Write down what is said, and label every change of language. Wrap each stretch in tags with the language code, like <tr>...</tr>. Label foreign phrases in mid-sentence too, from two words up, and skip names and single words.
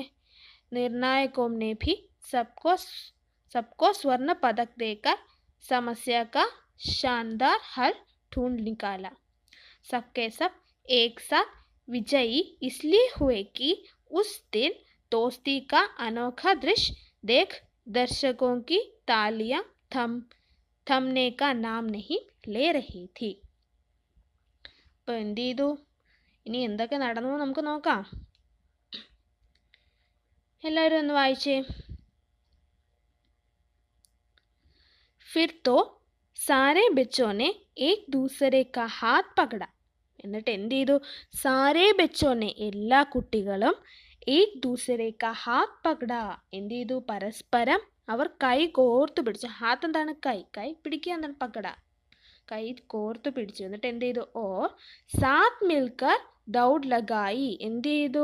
<hi>निर्णायकों ने भी सबको स्वर्ण पदक देकर समस्या का शानदार हल ढूंढ निकाला. सबके सब एक साथ विजयी इसलिए हुए कि उस दिन दोस्ती का अनोखा दृश्य देख दर्शकों की तालियां थमने का नाम नहीं ले रही थी.</hi> <ml>അപ്പോൾ എന്ത് ചെയ്തു? ഇനി എന്തൊക്കെ നടന്നു നമുക്ക് നോക്കാം. എല്ലാവരും ഒന്ന് വായിച്ചേ.</ml> <hi>फिर तो सारे बच्चों ने एक दूसरे का हाथ पकड़ा.</hi> <ml>എന്നിട്ട് എന്ത് ചെയ്തു?</ml> <hi>सारे बच्चों ने</hi> <ml>എല്ലാ കുട്ടികളും</ml> <hi>एक दूसरे का हाथ पकड़ा.</hi> <ml>എന്ത് ചെയ്തു? പരസ്പരം അവർ കൈ കോർത്തു പിടിച്ചു. ഹാത്ത് എന്താണ്? കൈ പിടിക്കുക എന്താണ്? പകട, കൈ കോർത്തു പിടിച്ചു. എന്നിട്ട് എന്ത് ചെയ്തു?</ml> <hi>और साथ मिलकर दौड़ लगाई.</hi> <ml>എന്ത് ചെയ്തു?</ml>